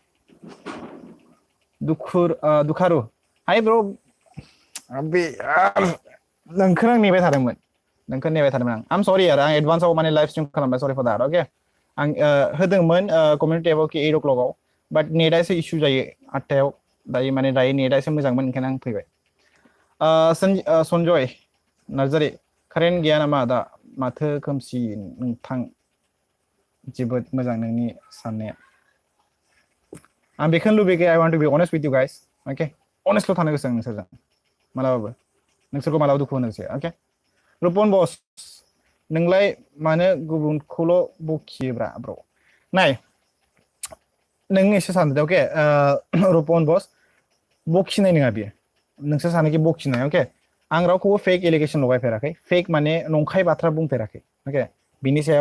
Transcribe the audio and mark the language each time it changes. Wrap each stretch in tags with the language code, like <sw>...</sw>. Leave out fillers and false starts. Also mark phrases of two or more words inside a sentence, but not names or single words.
<brx>दुखारु हाय ब्र बे नोंखौ आं नेबाय थादोंमोन आं सरि आरो आं एडभान्सआव माने</brx> <en>live stream</en> <brx>खालामबाय</brx> <en>sorry for that okay</en> <brx>आं होदोंमोन</brx> <en>community tabआव</en> <brx>कि 8 o'clockआव</brx> <en>but netआ</en> <brx>एसे इसु जायो 8टायाव दायो नेटआ एसे मोजांमोन ओंखायनो आं फैबाय सन्जय नार्जारि कारेन्ट गैया नामा दा माथो खोमसि नोंथां जोबोद मोजां नोंनि साननाया आं बेखौनो लुबैयो</brx> <en>I want to be honest with you guys okay honestल'</en> <brx>थानो गोसो आं नोंसोरजों मालाबाबो नोंसोरखौ मालाबा दुखु होनो गोसो okay रुपन बस नोंलाय मानो गुबुनखौल' बखियोब्रा ब्र नाय नों एसे सानदो okay रुपन बस बखिनाय नङा बियो नोंसोर सानोखि बखिनाय ओके आं रावखौबो</brx> <en>fake allegation</en> <brx>लगायफेराखै फेक माने नंखाय बाथ्रा बुंफेराखै ओके बिनि सायाव</brx>